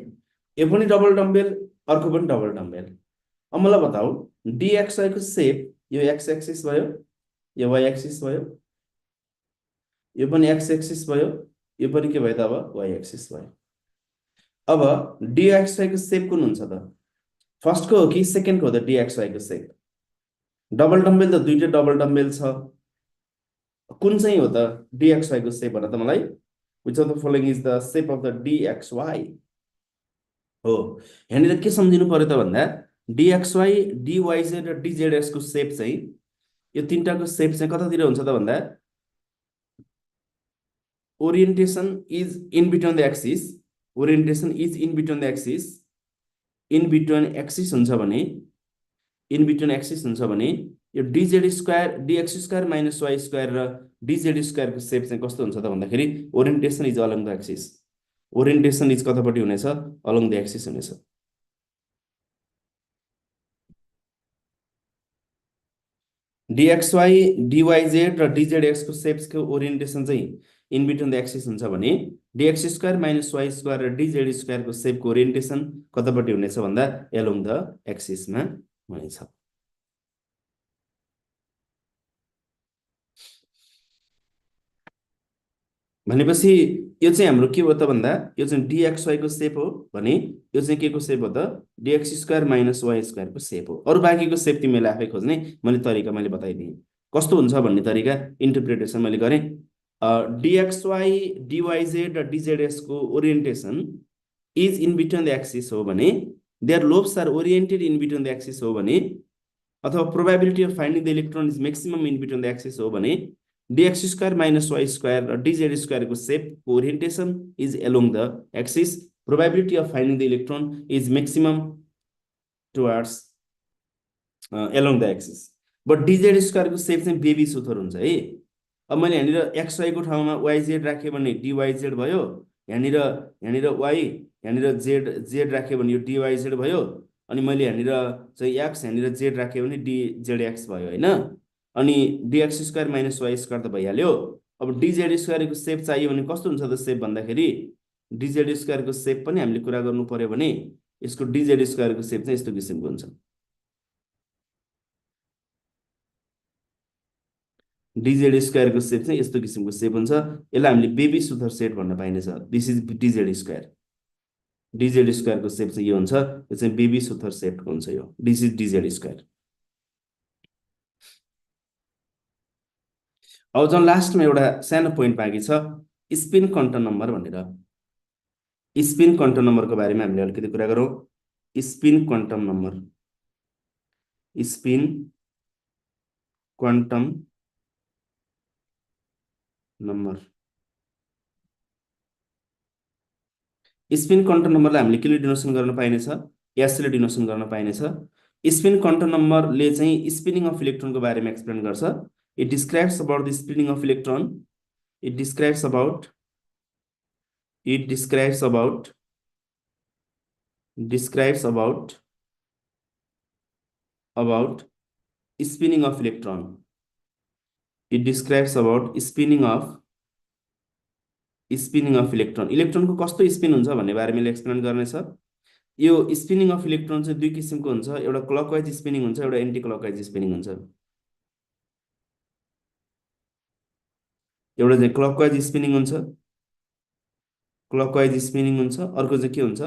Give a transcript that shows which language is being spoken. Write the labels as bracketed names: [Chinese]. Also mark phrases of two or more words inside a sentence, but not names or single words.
[Nepali] यो पनि [English] double dumbbell, [Nepali] अर्को पनि [English] double dumbbell. [Nepali] अब मलाई बताऊ dxy को सेप, यो [English] x axis [Nepali] भयो, यो [English] y axis [Nepali] भयो, यो पनि [English] x axis [Nepali] भयो, यो पनि के भयो त अब [English] y axis [Nepali] भयो। अब dxy को सेप कुन हुन्छ त? फर्स्ट को हो कि सेकेन्ड को हो त dxy को सेप? [English] double dumbbell [Nepali] त दुईटै [English] double dumbbell [Nepali] छ, कुन चाहिँ हो त dxy को सेप भन त मलाई? [English] Which of the following is the shape of the dxy? [Nepali] हो, यहाँनिर के सम्झिनु पर्यो त भन्दा dxy dyz र dzx को सेप चाहिँ, यो तीनटाको सेप चाहिँ कतातिर हुन्छ त भन्दा [English] orientation is in between the axis, orientation is in between the axis, in between axis [Nepali] हुन्छ भने, [English] in between axis [Nepali] हुन्छ भने यो dz² dx² - y² र dz² को सेप चाहिँ कस्तो हुन्छ त भन्दाखेरि [English] orientation is along the axis. orientation is [Nepali] कतापट्टि हुनेछ? [English] along the axis [Nepali] हुनेछ। dxy dyz र dzx को सेप्स को ओरिएन्टेसन चाहिँ [English] in between the axis [Nepali] हुन्छ भने dx² - y² र dz² को सेप को ओरिएन्टेसन कतापट्टि हुनेछ भन्दा [English] along the axisमा [Nepali] हुनेछ। भनेपछि यो चाहिँ हाम्रो के हो त भन्दा यो चाहिँ dxy को सेप हो भने यो चाहिँ के को सेप हो त? dx² - y² को सेप हो। अरु बाँकीको सेप तिमीले आफै खोज्ने, मैले तरिका मैले बताइदिएँ। कस्तो हुन्छ भन्ने तरिका इन्टरप्रिटेसन मैले गरेँ। dxy dyz र dzx को [English] orientation is in between the axis [Nepali] हो भने, [English] their lobes are oriented in between the axis [Nepali] हो भने, अथवा [English] probability of finding the electron is maximum in between the axis [Nepali] हो भने [English] dx square minus y square [Nepali] र dz square को सेपको [English] orientation is along the axis. Probability of finding the electron is maximum towards along the axis. [Nepali] But dz square को सेप चाहिँ [English] baby soother [Nepali] हुन्छ है। अब मैले यहाँनिर xy को ठाउँमा yz राखेँ भने dyz भयो, यहाँनिर y यहाँनिर z राखेँ भने यो dyz भयो, अनि मैले यहाँनिर चाहिँ x यहाँनिर z राखेँ भने dzx भयो हैन। अनि [English] dx square minus y square [Nepali] त भइहाल्यो। अब [English] dz square [Nepali] को सेप चाहियो भने कस्तो हुन्छ त सेप भन्दाखेरि [English] dz square [Nepali] को सेप पनि हामीले कुरा गर्नु पर्यो भने यसको [English] dz square [Nepali] को सेप चाहिँ यस्तो किसिमको हुन्छ। [English] dz square [Nepali] को सेप चाहिँ यस्तो किसिमको सेप हुन्छ। यसलाई हामीले [English] baby soother set [Nepali] भन्न पाइनेछ। [English] this is dz square. dz square [Nepali] को सेप चाहिँ यो हुन्छ, यो चाहिँ [English] baby soother shapeको [Nepali] हुन्छ यो। [English] this is dz square. [Nepali] अब जुन लास्टमा एउटा सानो पोइन्ट बाँकी छ [English] spin quantum number [Nepali] भनेर। [English] spin quantum numberको [Nepali] बारेमा हामीले अलिकति कुरा गरौँ। [English] spin quantum number, spin quantum number. spin quantum numberलाई [Nepali] हामीले के ले डिनोसन गर्न पाइनेछ? एस ले डिनोसन गर्न पाइनेछ। [English] spin quantum numberले [Nepali] चाहिँ [English] spinning of electronको [Nepali] बारेमा एक्सप्लेन गर्छ। [English] It describes about the spinning of electron. It describes about spinning of electron. It describes about spinning of electron. [Nepali] इलेक्ट्रोन को कस्तो स्पिन हुन्छ भन्ने बारेमा एक्सप्लेन गर्नेछ। यो [English] spinning of electron [Nepali] चाहिँ दुई किसिमको हुन्छ, एउटा [English] clockwise spinning [Nepali] हुन्छ, एउटा [English] anti clockwise spinning [Nepali] हुन्छ। एउटा चाहिँ [English] clockwise spinning [Nepali] हुन्छ, अर्को चाहिँ के हुन्छ?